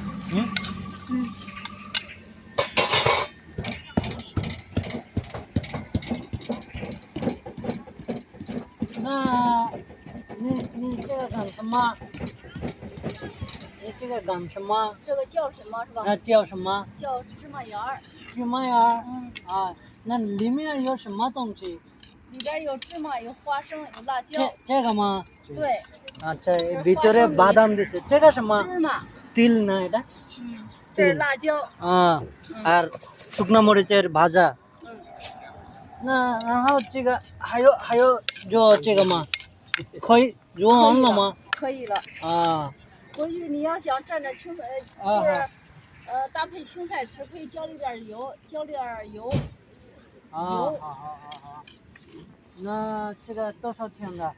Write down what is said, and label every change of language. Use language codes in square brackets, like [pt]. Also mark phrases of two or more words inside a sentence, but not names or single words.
[zh] হুম 那你这个干什么？你这个干什么？这个叫什么是吧？叫什么？叫芝麻芽儿。芝麻呀？嗯，啊，那里面有什么东西？里边有芝麻，有花生，有辣椒。这个吗？对， [bn] আচ্ছা ভিতরে বাদাম দিছে চেকা সমা [zh] 芝麻。 [bn] তিল না এটা [zh] 这是辣椒。 [bn] আর শুকনো মরিচের ভাজা [zh] 嗯，那然后这个还有就这个吗可以就完了吗可以了。啊回去你要想蘸着青菜，就是搭配青菜吃，可以浇里点油，浇点油。好那这个多少钱的